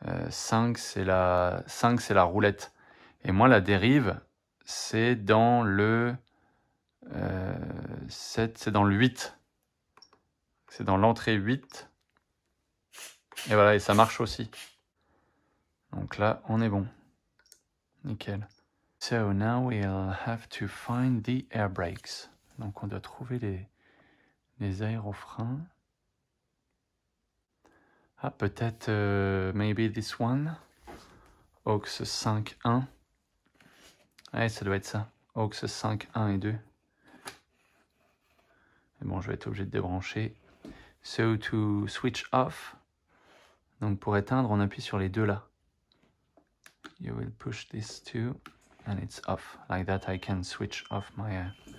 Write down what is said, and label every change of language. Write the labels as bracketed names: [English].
[French] 5, c'est la roulette. Et moi, la dérive, c'est dans le 7, c'est dans le 8. C'est dans l'entrée 8. Et voilà, et ça marche aussi. Donc là, on est bon. Nickel. [English] So now we'll have to find the air brakes. [French] Donc on doit trouver les aérofreins. Ah, peut-être, [English] maybe this one. [French] Aux 5.1. Ouais, ça doit être ça. Aux 5.1 et 2. Et bon, je vais être obligé de débrancher. [English] So to switch off. [French] Donc pour éteindre, on appuie sur les deux là. [English] You will push these two and it's off. Like that I can switch off my...